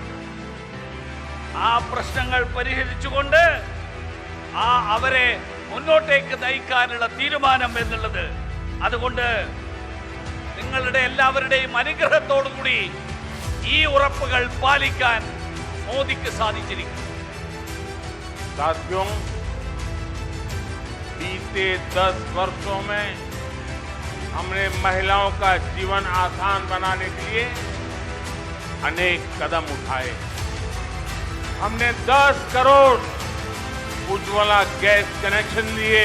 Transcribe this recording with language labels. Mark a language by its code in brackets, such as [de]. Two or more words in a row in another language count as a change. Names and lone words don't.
[ml] ആ പ്രശ്നങ്ങൾ പരിഹരിച്ചുകൊണ്ട് അവരെ മുന്നോട്ടേക്ക് നയിക്കാനുള്ള തീരുമാനം എന്നുള്ളത്. അതുകൊണ്ട് നിങ്ങളുടെ എല്ലാവരുടെയും അനുഗ്രഹത്തോടുകൂടി ഈ ഉറപ്പുകൾ പാലിക്കാൻ മോദിക്ക് സാധിച്ചിരിക്കും. [hi] साथियों, बीते 10 वर्षों में हमने महिलाओं का जीवन आसान बनाने के लिए अनेक कदम उठाए। हमने 10 करोड़ उज्ज्वला गैस कनेक्शन दिए।